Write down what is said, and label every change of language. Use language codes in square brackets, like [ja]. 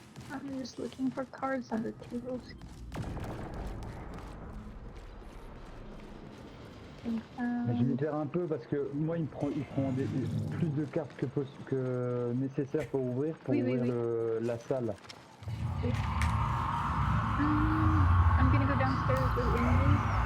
[en] I'm just looking for cards on the tables. [fr] Mais je vais faire un peu parce que moi il prend plus de cartes que nécessaire pour ouvrir Oui. la salle. [en] I'm gonna go downstairs with Emily.